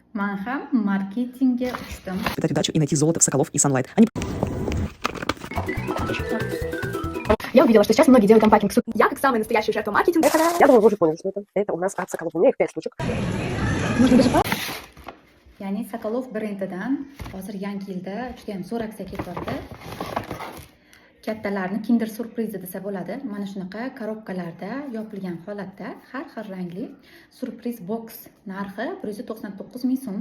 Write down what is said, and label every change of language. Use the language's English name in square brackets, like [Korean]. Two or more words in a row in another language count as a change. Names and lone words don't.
[Uzbek] Men ham marketingga uchdim. [Russian] Дать удачу и найти золото в Соколов и Sunlight. Они... Я увидела, что сейчас многие делают компакинг. Я, как самая настоящая жертва маркетинга, Я думаю, вы уже поняли, что это. Это у нас от Соколов. У меня их 5 штучек. нужно даже [Uzbek] Ya'ni Sokolov brendidan hozir yangi yilda juda ham zo'r aksiya ketyapti. Kattalarni Kinder surprizi desa bo'ladi. Mana shunaqa korobkalarda yopilgan holatda har xil rangli surpriz box narxi 199 ming so'm.